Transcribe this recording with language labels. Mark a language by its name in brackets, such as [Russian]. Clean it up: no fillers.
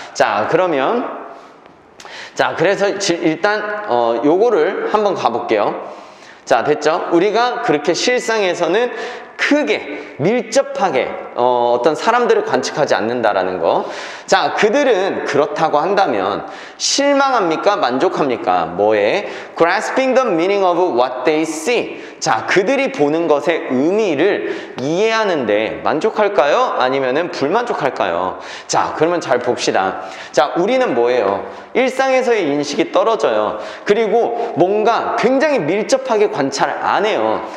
[Korean] 자, 그러면 자, 그래서 일단 요거를 한번 가볼게요. 자, 됐죠? 우리가 그렇게 실상에서는 크게 밀접하게 어떤 사람들을 관측하지 않는다라는 거. 자, 그들은 그렇다고 한다면 실망합니까? 만족합니까? 뭐에? [English] Grasping the meaning of what they see. [Korean] 자, 그들이 보는 것의 의미를 이해하는데 만족할까요? 아니면은 불만족할까요? 자, 그러면 잘 봅시다. 자, 우리는 뭐예요? 일상에서의 인식이 떨어져요. 그리고 뭔가 굉장히 밀접하게 관찰 안 해요.